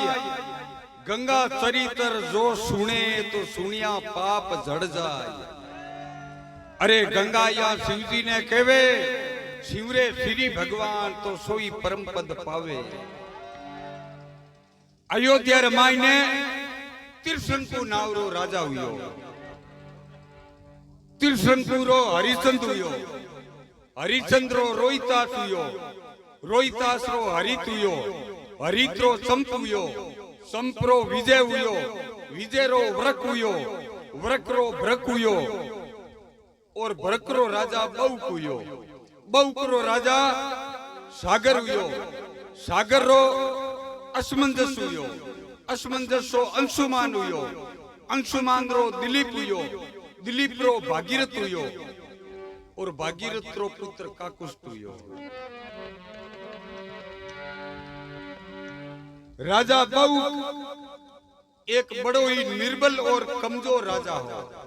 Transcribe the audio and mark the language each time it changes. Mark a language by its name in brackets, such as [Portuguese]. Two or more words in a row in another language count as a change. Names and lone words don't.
[Marwari (India)] गंगा चरित्र जो सुने तो सुनिया पाप झड़ जाए। अरे गंगा या शिवजी ने कहवे शिवरे श्री भगवान तो सोई परम पद पावे। अयोध्या रमाई ने तिरसंकु नावरो राजा हुयो। तिरसंकुरो हरिचंद हुयो। हरिचंद्रो रोहितास हुयो। रोहितासरो हरित हुयो। हरित्रो चंप हुयो। संप्रो विजय हुयो। विजयरो व्रक हुयो। व्रकरो भ्रक हुयो। और भ्रकरो राजा बहुक हुयो। बहुकरो राजा सागर हुयो। सागरो असमंजस हुयो। असमंजसो अंशुमान हुयो। अंशुमान रो दिलीप हुयो। दिलीप रो भागीरथ हुयो। और भागीरथ रो पुत्र काकुष्ट हुयो। राजा बहुक एक बड़ो ही निर्बल और कमजोर राजा हो।